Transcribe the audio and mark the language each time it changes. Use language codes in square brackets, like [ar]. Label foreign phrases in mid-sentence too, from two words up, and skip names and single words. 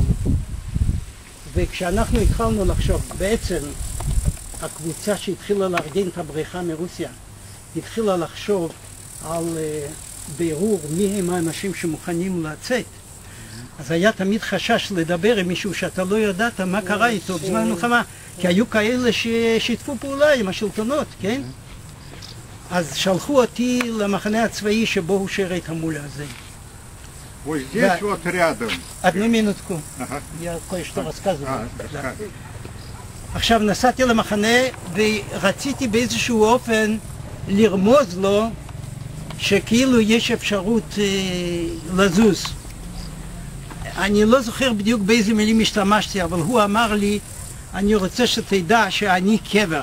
[he] וכשאנחנו התחלנו לחשוב, בעצם הקבוצה שהתחילה לארגן את הבריחה מרוסיה, התחילה לחשוב על בירור מי הם האנשים שמוכנים לצאת. אז היה תמיד חשש לדבר עם מישהו שאתה לא ידעת מה קרה איתו בזמן המלחמה, כי היו כאלה ששיתפו פעולה עם השלטונות, כן? אז שלחו אותי למחנה הצבאי שבו הוא שירת המולה הזה. [ru] Вот здесь вот рядом. одну минутку. Я кое-что рассказываю. [he] עכשיו נסעתי למחנה ורציתי באיזשהו אופן לרמוז לו שכאילו יש אפשרות לזוז. אני לא זוכר בדיוק באיזה מילים השתמשתי, אבל הוא אמר לי, אני רוצה שתדע שאני קבר.